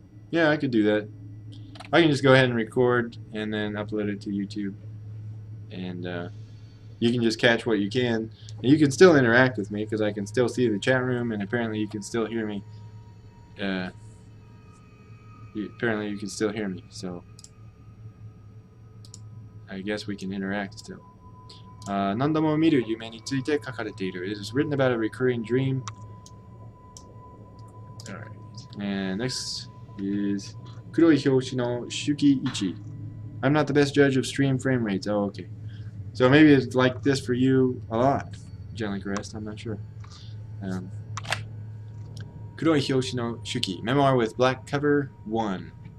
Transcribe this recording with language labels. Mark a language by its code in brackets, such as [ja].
[en] Yeah, I could do that. I can just go ahead and record and then upload it to YouTube, and you can just catch what you can, and you can still interact with me because I can still see the chat room, and apparently you can still hear me. Apparently you can still hear me, so I guess we can interact still. [ja] 何度も見る夢について書かれている. [en] It is written about a recurring dream. Alright. And next is [ja] 黒い表紙の周期位置. [en] I'm not the best judge of stream frame rates. Oh, okay. So maybe it's like this for you a lot, Jelly Crest. I'm not sure. [ja] 黒い表紙の手記 [en] Memoir with black cover 1.